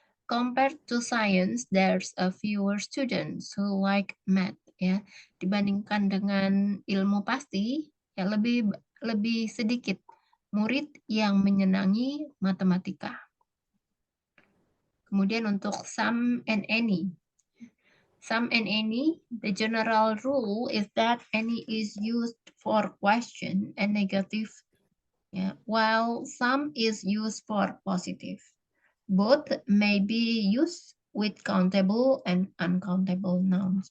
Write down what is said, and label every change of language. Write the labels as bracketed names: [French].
[English] Compared to science, there's a fewer students who like math. [Indonesian] Ya, dibandingkan dengan ilmu pasti, ya lebih sedikit murid yang menyenangi matematika. Kemudian untuk [English] some and any. Some and any, the general rule is that any is used for question and negative, while some is used for positive. Both may be used with countable and uncountable nouns.